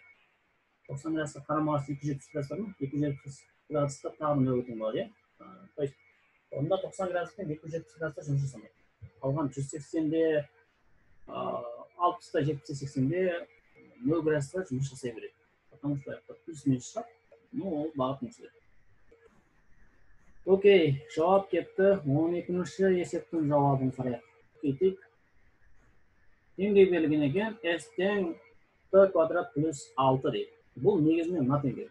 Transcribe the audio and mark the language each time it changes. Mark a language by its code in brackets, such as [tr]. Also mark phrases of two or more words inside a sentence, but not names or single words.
[kk] 90 градусқа қарама-қарсы 270 градус бар ма? 270 градуста тағы нөлге тең болады, иә? [ru] То есть, [kk] онда 90 градуспен 270 градуста жұмыс жасамайды. Қалған 180-де, 60-та, 70-80-де 0 градуста жұмыс жасай береді. [ru] Потому что плюс-минус [kk] шығады, ол бағыт мүсіледі. Окей, жауап кетті. 12-ші есептің жауабын қарайық. Кетейік. Теңдеу берілген екен, S тең T квадрат плюс 6 дейді. Бұл негізінен мына теңдеу.